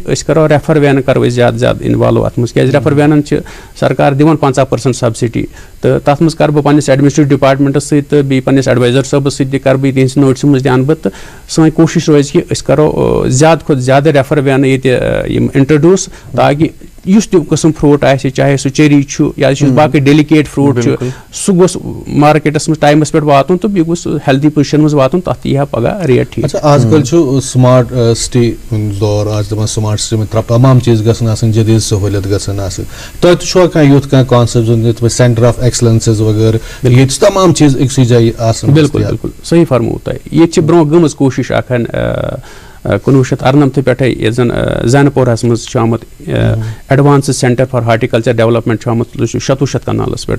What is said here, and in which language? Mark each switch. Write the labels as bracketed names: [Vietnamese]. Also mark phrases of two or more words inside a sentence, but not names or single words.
[Kashmiri] أسۍ کرو ریفر وینہٕ کرو أسۍ زیادٕ زیادٕ اِنوالو اتھ منٛز کیازِ ریفر وینن چھِ سرکار دِوان 50% سبسڈی تہٕ تتھ منٛز کرٕ بہٕ پننِس [English] administrative departments [Kashmiri] سۭتۍ تہٕ بیٚیہِ پننِس ایڈوایزر صٲبس سۭتۍ تہِ کرٕ بہٕ تِہنٛدِس نوٹسہِ منٛز تہِ انہٕ بہٕ تہٕ سٲنۍ کوٗشش روزِ کہِ أسۍ کرو زیادٕ کھۄتہٕ زیادٕ ریفر وینہٕ ییٚتہِ یِم انٹرڈیوٗس تاکہِ یُس تہِ قٕسم فروٹ آسہِ چاہے سُہ چیری چھُ یا یُس باقٕے ڈیلِکیٹ فروٹ چھُ سُہ گوٚژھ مارکیٹس منٛز ٹایمس پٮ۪ٹھ واتُن تہٕ بیٚیہِ گوٚژھ [English] healthy position [Kashmiri] منٛز واتُن تتھ یی ہا پگہہ ریٹ ٹھیٖک. اچھا آج کل چھُ [English] smart city [Kashmiri] دور آز دپان [English] smart city [Urdu] میں تمام چیز [Kashmiri] گژھن آسٕنۍ جدید سہوٗلیت گژھن آسٕنۍ تۄہہِ تہِ چھُوا کانٛہہ یُتھ کانٛہہ کانسیپٹ یتھ پٲٹھۍ [English] centre of excellences [Kashmiri] وغیرہ ییٚتہِ تمام چیز أکسٕے جایہِ آسان؟ بالکل بالکل صحیح فرموو تۄہہِ ییٚتہِ چھِ برونٛہہ گٔمٕژ کوٗشش اکھ 1994 پٮ۪ٹھَے ییٚتہِ زَن زینپورہَس منٛز چھُ آمُت [English] advanced centre for horticulture development [Kashmiri] چھُ آمُت 700 کنالَس پٮ۪ٹھ.